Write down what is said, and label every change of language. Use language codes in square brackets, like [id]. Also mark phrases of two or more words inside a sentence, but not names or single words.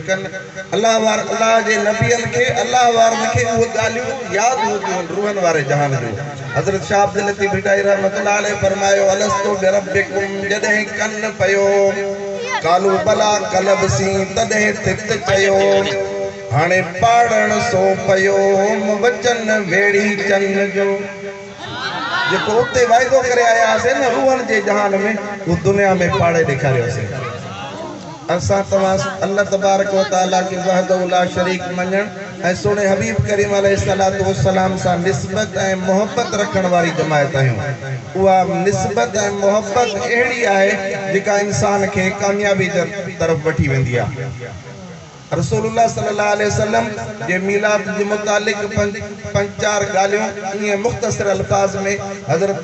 [sd] कन अल्लाह जे नबियन के अल्लाह वारन के वो ॻाल्हियूं यादि हूंदियूं रूहन वारे जहान जो हज़रत शाह अब्दुल लतीफ़ भिटाई [ar] رحمة الله عليه [sd] फरमायो [ar] ألست بربكم [sd] जॾहिं कन पयो [ar] قالوا بلى [sd] कलब सी तॾहिं तित चयो हाणे पाड़ण सो पयो वचन वेड़ी चन जो जेको उते वाइदो करे आयासीं न रूहन जे जहान में वो दुनिया में पाड़े ॾेखारियोसीं असां तव्हां अल्लाह [ar] تبارك وتعالى [sd] के [ar] وحده لا شريك [sd] मञण ऐं सुने हबीब करीम [ar] عليه الصلاة والسلام [sd] सां निस्बत ऐं मोहब्बत रखण वारी जमायत आहियूं उहा निस्बत ऐं मोहब्बत अहिड़ी आहे जेका इंसान खे कामयाबी तरफ़ वठी वेंदी आहे रसूलुल्लाह [ar] صلى الله عليه وسلم [sd] जे मीलाद जे मुतालिक पंज चार ॻाल्हियूं ईअं मुख़्तसर अल्फाज में हज़रत